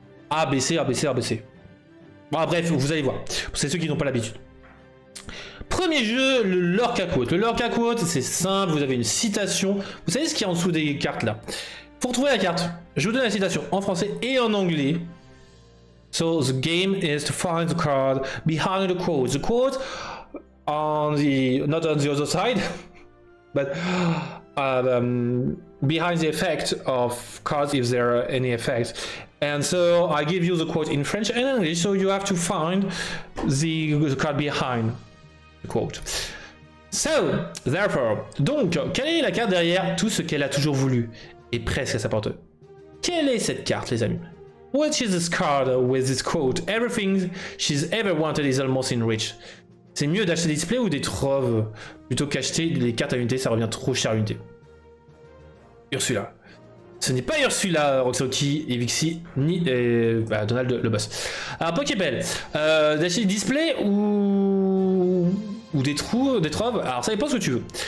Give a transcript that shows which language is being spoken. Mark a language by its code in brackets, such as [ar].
[fr] ABC, ABC, ABC. Bon, bref, vous allez voir, c'est ceux qui n'ont pas l'habitude. Premier jeu, le Lorca Quote. Le Lorca Quote, c'est simple, vous avez une citation. Vous savez ce qu'il y a en dessous des cartes là? Pour trouver la carte, je vous donne la citation en français et en anglais. [en] So the game is to find the card behind the quote. The quote on the, not on the other side, but behind the effect of cards if there are any effects. And so I give you the quote in French and English, so you have to find the card behind the quote. So, therefore, [fr] donc, quelle est la carte derrière tout ce qu'elle a toujours voulu et presque à sa portée? Quelle est cette carte, les amis? [en] What is this card with this quote? Everything she's ever wanted is almost in reach. [fr] C'est mieux d'acheter des displays ou des troves plutôt qu'acheter les cartes à unité, ça revient trop cher à unité. Ursula. Ce n'est pas Ursula, Roxoki, Evixi, ni Donald le boss. Alors, Pokébell, d'acheter des displays ou des trous, des troves, alors ça dépend ce que tu veux.